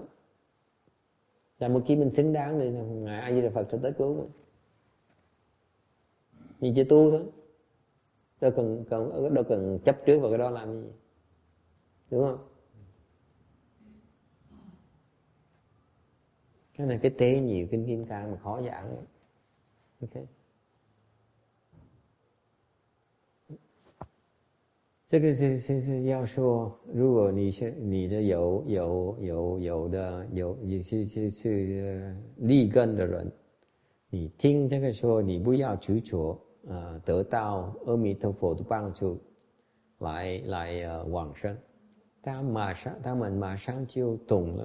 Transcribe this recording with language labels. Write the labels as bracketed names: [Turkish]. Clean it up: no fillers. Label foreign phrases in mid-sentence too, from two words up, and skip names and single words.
[Vietnamese] Là một khi mình xứng đáng thì ngài A Di Đà Phật sẽ tới cứu mình. Mình chỉ tu thôi, đâu cần chấp trước vào cái đó làm gì, đúng không? Cái này cái tế nhiều kinh Kim Cang mà khó giảng ấy. Ok. [Chinese] 这个是要说，如果你的是立根的人，你听这个说，你不要执着得到阿弥陀佛的帮助来往生，他们马上就懂了。